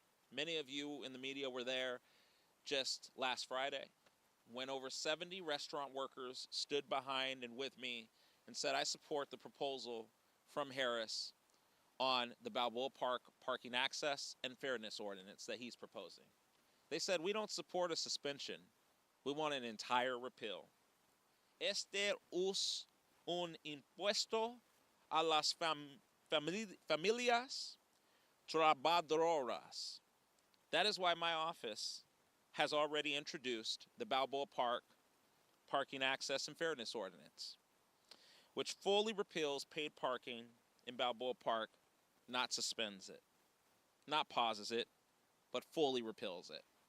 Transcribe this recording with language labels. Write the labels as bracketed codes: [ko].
[en] Many of you in the media were there just last Friday when over 70 restaurant workers stood behind and with me and said, I support the proposal from Harris on the Balboa Park parking access and fairness ordinance that he's proposing. They said, we don't support a suspension. We want an entire repeal. [es] Este es un impuesto a las familias trabajadoras. [en] That is why my office has already introduced the Balboa Park parking access and fairness ordinance, which fully repeals paid parking in Balboa Park, not suspends it, not pauses it, but fully repeals it.